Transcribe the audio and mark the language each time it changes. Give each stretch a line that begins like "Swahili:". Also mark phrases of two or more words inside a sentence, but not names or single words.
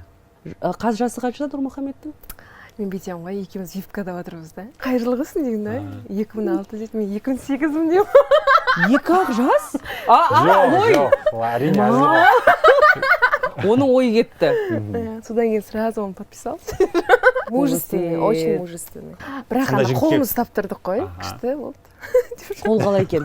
Kazakh: Жасы қаншада Нұрмұхаммедтің? Мен бүйтемін ғой, екеуміз випкада отырмыз да. Қайырлы болсын деймін да. 2006 дейді, мен 2008-мін деймін. 2-ақ жас? Жоқ, әрине әзір. Оның ойы кетті. Содан кейін
Russian: сразу он подписался. Мужественный, очень мужественный.
Kazakh: Бірақ ана қолымыз таптырдық қой, күшті болды. Қол қалай екен?